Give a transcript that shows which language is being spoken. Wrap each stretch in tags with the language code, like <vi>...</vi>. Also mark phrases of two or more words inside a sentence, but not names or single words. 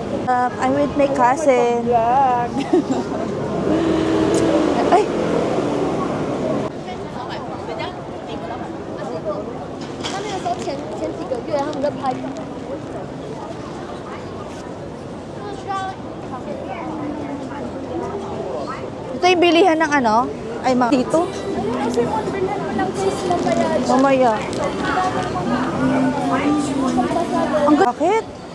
<en>I'm with my cousin.</en> <tl>Ay!</tl> <zh>他那个时候前几个月他们在拍。</zh> <tl>Ito yung bilihan ng ano? Ay, mga dito. Kasi mo, bilhan mo ng cheese mamaya. Mamaya. Ang bakit?</tl>